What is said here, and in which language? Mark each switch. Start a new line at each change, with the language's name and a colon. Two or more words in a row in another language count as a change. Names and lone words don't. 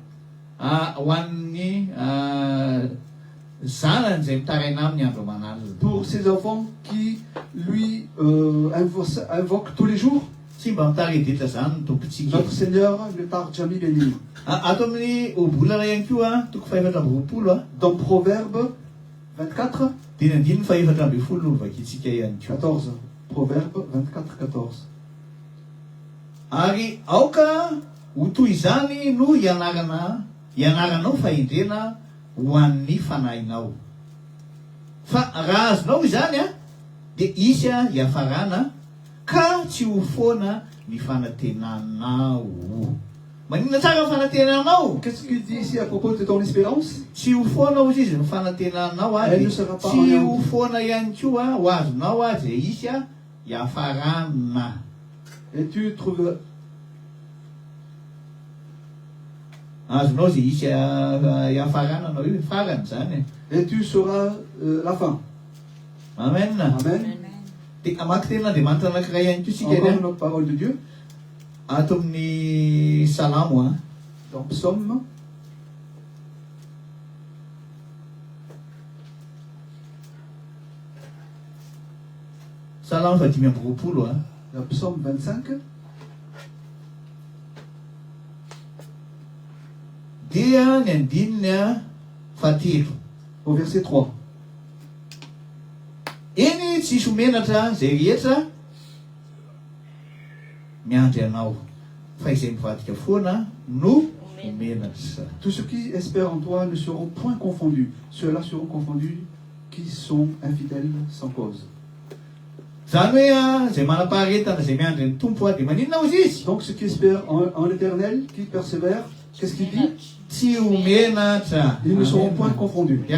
French: Pour ces enfants qui lui invoquent tous les jours, notre Seigneur ne tarde jamais venir. Dans Proverbe 24, 14. Proverbe 24, 14.
Malagasy: Ari aoka ho toy izany no ianaranao fahendrena ho an'ny fanahinao. Fa raha azonao izany dia isy hiafarana ka tsy ho foana ny fanantenanao. Manina tsara fanantenanao.
French: Qu'est-ce qu'il dit ici à propos de ton espérance?
Malagasy: Tsy ho foana ho izy ny fanantenanao tsy ho foana ihany koa ho azonao zay isy hiafarana.
French: Et tu trouves et tu sauras la fin. Amen. Amen. Encore une autre parole de Dieu. Dans Psaume. Dans Psaume 25. Au verset 3.
Malagasy: Eny tsisy homenatra zay rehetra miandry anao fa izay mivadika foana no homenatra.
French: Tous ceux qui espèrent en toi ne seront point confondus. Ceux-là seront confondus qui sont infidèles sans cause. Donc ceux qui espèrent en l'Éternel, qui persévèrent, qu'est-ce qu'il dit? Ils ne seront point confondus.